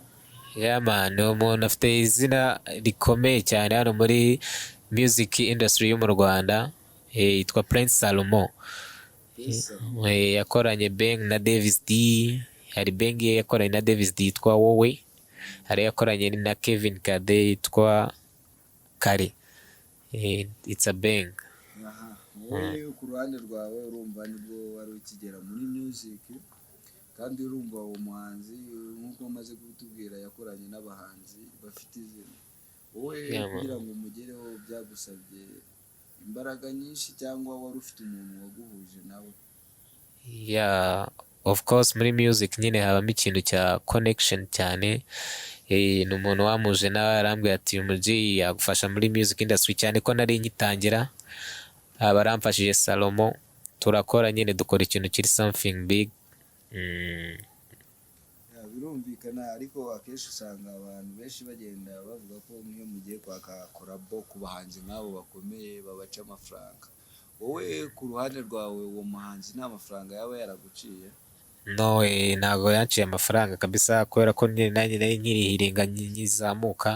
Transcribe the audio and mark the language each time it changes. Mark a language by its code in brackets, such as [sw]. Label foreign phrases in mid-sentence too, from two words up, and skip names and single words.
[en] Yeah man, [rw] umuntu afite izina rikomeye cyane hano muri [en] music industry [rw] yo mu Rwanda, yitwa Prince Salomon. Yakoranye bang na Davis D, hari bang yakoranye na Davis D yitwa Wowe, hari yakoranye na Kevin Kade yitwa Kare. [en] It's a bang. [rw] Wowe ku ruhande rwawe urumva nibwo wari ukigera muri music, kandi urumva uwo muhanzi nk'uko umaze kutubwira yakoranye n'abahanzi bafite izina. Wowe kugira ngo umugereho byagusabye imbaraga nyinshi cyangwa wari ufite umuntu waguhuje nawe? [en] Yeah, of course [rw] muri music nyine habamo ikintu cya connection cyane. Ni umuntu wamuje nawe arambwira ati umuji yagufasha muri [en] music industry, [rw] cyane ko nari nyitangira. Baramfashije Salomon, turakora nyine dukora ikintu kiri [en] something big. [rw] Birumvikana, ariko akenshi usanga abantu benshi bagenda bavuga ko niyo mugiye kwaka collabo ku bahanzi nabo bakomeye babaca amafaranga. Wowe ku ruhande rwawe uwo muhanzi nta mafaranga yaba yaraguciye? No, ntago yanciye amafaranga kabisa, kubera ko nanjye nari nkirihiringa nyizamuka.